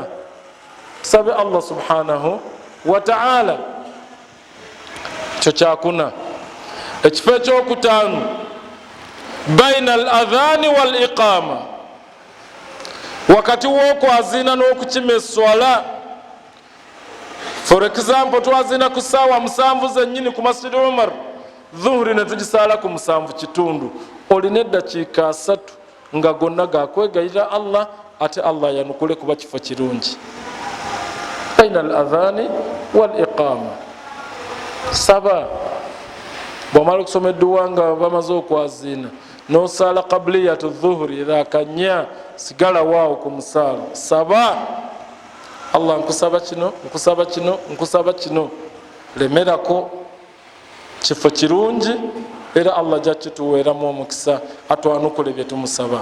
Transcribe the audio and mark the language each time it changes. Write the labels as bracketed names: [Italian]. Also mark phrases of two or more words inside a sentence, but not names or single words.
[Arabic] Tusabe الله سبحانه وتعالى. [Ganda] Kyo kyakuna. Ekifo ekyokutaano, [Arabic] بين الأذان والإقامة, [Ganda] wakati w'okwazina n'okukima esswala. [English] For example, [Ganda] twazina ku ssaawa 7 zennyini ku Masjid Umar, dhuhuri ne tugisaala ku 7:15, olina eddakiika 3 nga gonna gakwegayirira Allah, ate Allah yanukule kuba kifo kirungi. [Arabic] بين الأذان والإقامة. [Ganda] Saba, bw'omala okusoma edduwa nga bamaze okwazina, n'osaala [Arabic] قبلية الظهر [Ganda] raakanya, sigala waawo ku musaala. Saba, Allah nkusaba kino, nkusaba kino, nkusaba kino, lemerako, kifo kirungi era Allah ajja kituweeramu omukisa, atwanukule bye tumusaba.